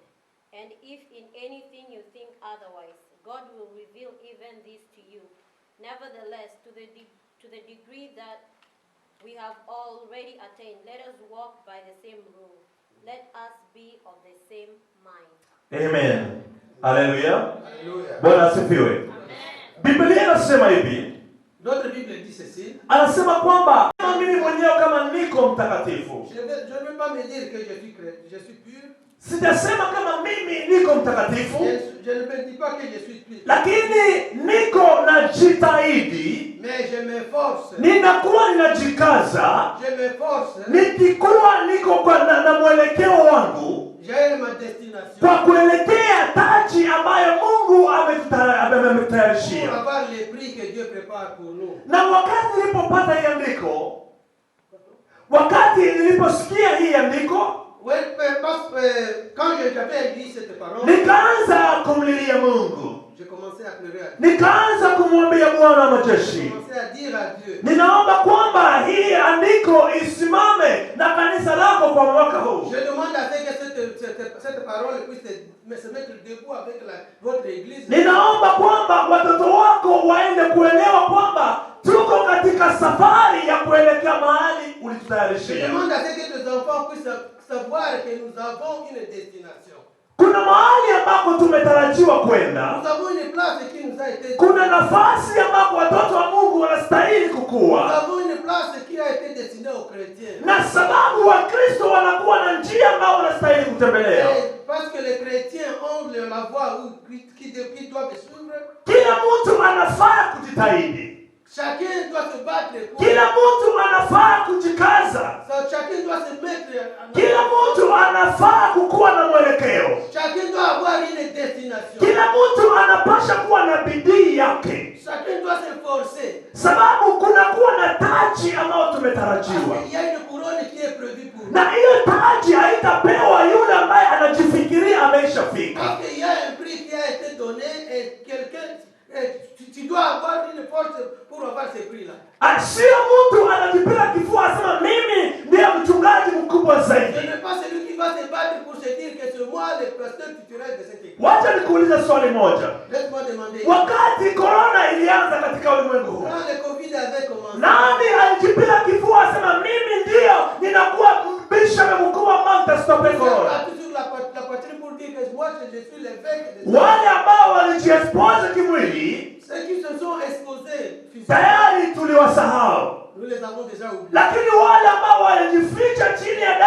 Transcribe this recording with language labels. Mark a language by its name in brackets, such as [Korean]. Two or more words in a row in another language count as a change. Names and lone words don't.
[English] And if in anything you think otherwise, God will reveal even this to you. Nevertheless, to the degree that we have already attained, let us walk by the same rule. Let us be of the same mind. [Swahili] Amen. Haleluya. Haleluya. Bwana asifiwe. Amen. Biblia inasema hivi. [French] Notre Bible dit ceci. [Swahili] Anasema kwamba mimi mwenyewe kama niko mtakatifu. [French] Je ne veux pas me dire que je suis pur. [Swahili] Sijasema kama mimi niko mtakatifu. [French] Je ne me dis pas que je suis pur. [Swahili] Lakini niko najitahidi. [French] Mais je m'efforce. [Swahili] Ninakuwa ninajikaza. [French] Je m'efforce. [Swahili] Nikikuwa niko na mwelekeo wangu. [French] J'ai ma destination. [Swahili] Kwa kuelekea taji ambayo Mungu ametutayarishia. [French] Pour avoir les prix que Dieu prépare pour nous. [Swahili] Na wakati nilipopata hii andiko, wakati niliposikia hii andiko, [French] quand j'avais lu cette parole, [Swahili] nikaanza kumlilia Mungu. [French] j'ai commencé à pleurer à Dieu. [Swahili] Nikaanza kumwambia Bwana wa majeshi. [French] J'ai commencé à dire à Dieu. [Swahili] Ninaomba kwamba hii andiko isimame na kanisa lako kwa mwaka huu. [French] Je demande à ce que cette parole puisse se mettre debout avec votre église. [Swahili] Ninaomba kwamba watoto wako waende kuelewa kwamba tuko katika safari ya kuelekea mahali [French] Je [Swahili] ulitutayarishia. [French] demande à ce que tes enfants puissent savoir que nous avons une destination. [Swahili] Kuna mahali ambako tumetarajiwa kwenda. [French] Nous avons une place qui nous a été. [Swahili] Kuna nafasi ambako watoto wa Mungu wanastahili [French] Nous [Swahili] kukua. [French] avons une place qui a été destinée aux chrétiens. [Swahili] Na sababu Wakristo wanakuwa na njia ambayo wanastahili kutembelea. [French] Parce que les chrétiens ont la voie qui doivent suivre. [Swahili] Kila mtu anafaa kujitahidi. [French] Chacun doit se battre. [Swahili] Kila mtu anafaa kujikaza. [French] Chacun doit se mettre. [Swahili] Kila mtu anafaa kukuwa na mwelekeo. [French] Chacun doit avoir une destination. [Swahili] Kila mtu anapasha kuwa na bidii yake. [French] Chacun doit s'efforcer. [Swahili] Sababu kunakuwa na taji ambayo tumetarajiwa. [French] Il y a une couronne qui est prévue pour nous. [Swahili] Na hiyo taji haitapewa yule ambaye anajifikiria ameishafika. [French] Parce qu'il y a un prix qui a été donné et quelqu'un, tu dois avoir une force pour avoir ce prix-là. [Swahili] Sio mtu anajipiga kifua asema mimi ndiye mchungaji mkubwa [French] Ce [Swahili] zaidi. [French] n'est pas celui qui va se battre pour se dire que c'est moi le pasteur titulaire de cette église. [Swahili] Wacha nikuulize swali moja. [French] Laisse-moi demander. [Swahili] Wakati corona ilianza katika ulimwengu huu, [French] Quand le Covid avait commencé, [Swahili] nani alijipiga kifua asema mimi ndio ninakuwa bishop mkuu wa Mount Stop Corona? [French] a toujours la poitrine pour dire que moi je suis l'évêque de [Swahili] Wale ambao walijiexpose kimwili, [French] ceux qui se sont exposés physiquement, [Swahili] tayari tuliwasahau. [French] nous les avons déjà oubliés. [Swahili] Lakini wale ambao walijificha chini ya